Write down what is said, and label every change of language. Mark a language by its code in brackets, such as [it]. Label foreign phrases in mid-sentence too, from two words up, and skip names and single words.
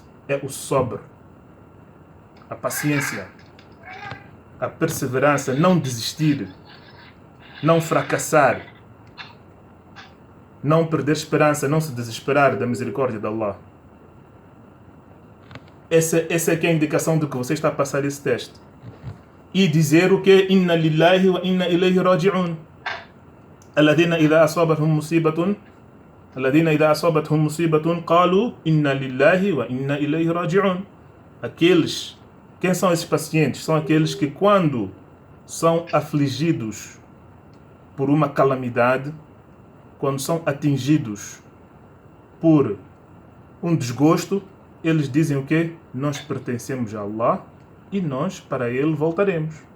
[pt] É o sabr, a paciência, a perseverança, não desistir, não fracassar, não perder esperança, não se desesperar da misericórdia de Allah. Essa é que é a indicação de que você está a passar esse teste. E dizer o que? [ar] إنا لله وإنا إليه راجعون. الذين إذا أصابتهم مصيبة قالوا إنا لله وإنا إليه راجعون. [pt] Quem são esses pacientes? São aqueles que quando são afligidos por uma calamidade, quando são atingidos por um desgosto, eles dizem o quê? Nós pertencemos a Allah e nós para Ele voltaremos.